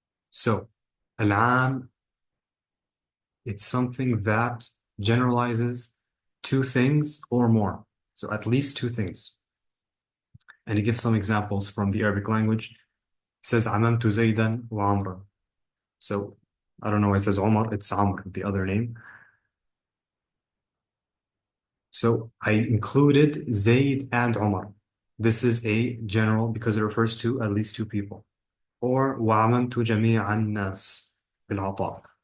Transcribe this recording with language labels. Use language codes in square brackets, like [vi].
[en] So, al-am, it's something that generalizes two things or more. So at least two things. And he gives some examples from the Arabic language. He says, [ar] عَمَمْتُ زَيْدًا وَعَمْرًا. [en] So I don't know why it says Umar, it's Amr, the other name. So I included Zayd and Umar. This is a general because it refers to at least two people. [ar] Or وَعَمَمْتُ جَمِيعَ النَّاسِ بِالْعَطَاءِ.